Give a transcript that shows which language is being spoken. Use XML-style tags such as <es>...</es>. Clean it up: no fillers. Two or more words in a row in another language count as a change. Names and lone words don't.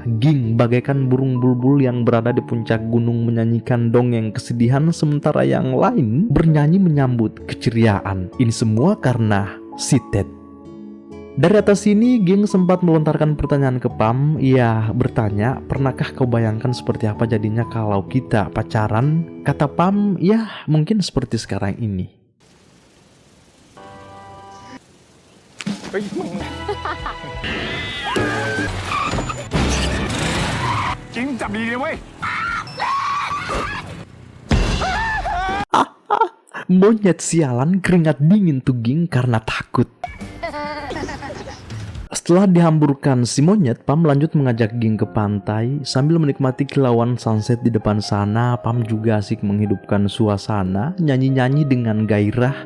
<id>Ging bagaikan burung bulbul yang berada di puncak gunung menyanyikan dongeng kesedihan, sementara yang lain bernyanyi menyambut keceriaan. Ini semua karena si Ted. Dari atas sini, Ging sempat melontarkan pertanyaan ke Pam. Ia bertanya, "Pernahkah kau bayangkan seperti apa jadinya kalau kita pacaran?" Kata Pam, "Ya, mungkin seperti sekarang ini."</id> <th>เฮ้ยมึงจริงจับดีเลยเว้ย</th> <id>Monyet sialan, keringat dingin tuh Ging karena takut. Setelah dihamburkan si monyet, Pam lanjut mengajak Ging ke pantai. Sambil menikmati kilauan sunset di depan sana, Pam juga asik menghidupkan suasana, nyanyi-nyanyi dengan gairah.</id>